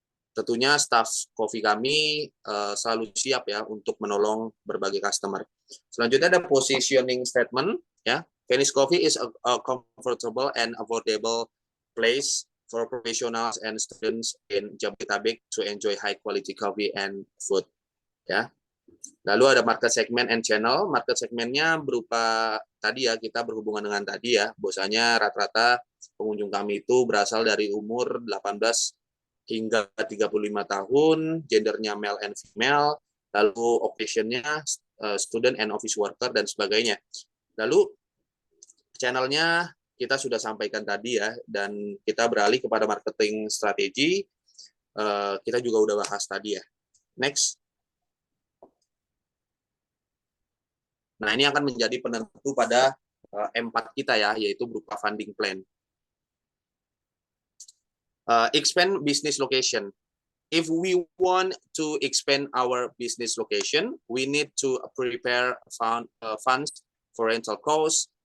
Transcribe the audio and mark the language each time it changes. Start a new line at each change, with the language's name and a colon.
Indonesian: Tentunya staff kopi kami selalu siap ya untuk menolong berbagai customer. Selanjutnya ada positioning statement ya.
English: Venice Coffee is a comfortable and affordable place for professionals and students in Jabodetabek to enjoy high quality coffee and food ya.
Indonesian: Lalu ada
English: market segment and channel.
Indonesian: Market segmentnya berupa tadi ya, kita berhubungan dengan tadi ya, bahwasanya rata-rata pengunjung kami itu berasal dari umur 18 hingga 35 tahun, gendernya
English: male and female,
Indonesian: lalu occasion-nya
English: student and office worker
Indonesian: dan sebagainya. Lalu channelnya kita sudah sampaikan tadi ya, dan kita beralih kepada marketing strategi. Kita juga udah bahas tadi ya. Next. Nah, ini akan menjadi penentu pada M4 kita ya, yaitu berupa funding plan.
English: Expand business location. If we want to expand our business location, we need to prepare funds for rental costs.